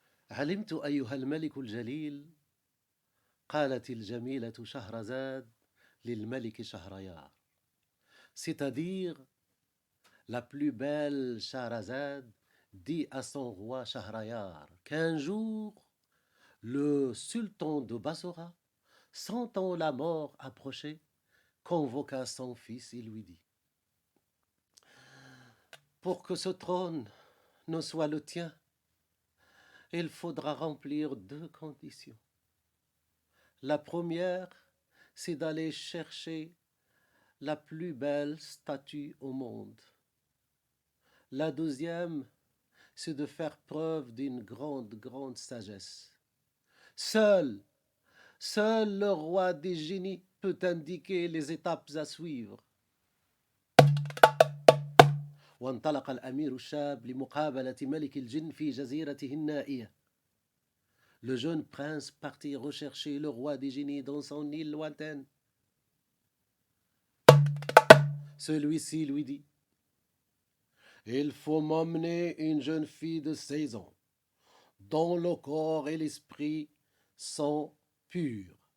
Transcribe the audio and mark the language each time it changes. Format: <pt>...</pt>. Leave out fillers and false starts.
<ar>علمت أيها الملك الجليل، قالت الجميلة شهرزاد للملك شهريار.</ar> <fr>C'est-à-dire, la plus belle Shahrazad dit à son roi Shahrayar qu'un jour, le sultan de Bassora, sentant la mort approcher, convoqua son fils et lui dit: pour que ce trône ne soit le tien, il faudra remplir deux conditions. La première, c'est d'aller chercher la plus belle statue au monde. La deuxième, c'est de faire preuve d'une grande sagesse. Seul, seul le roi des génies peut indiquer les étapes à suivre.</fr> <ar>وانطلق الأمير الشاب لمقابلة ملك الجن في جزيرته النائية.</ar> <fr>Le jeune prince partit rechercher le roi des génies dans son île lointaine. Celui-ci lui dit: il faut m'emmener une jeune fille de 16 ans, dont le corps et l'esprit sont purs.</fr>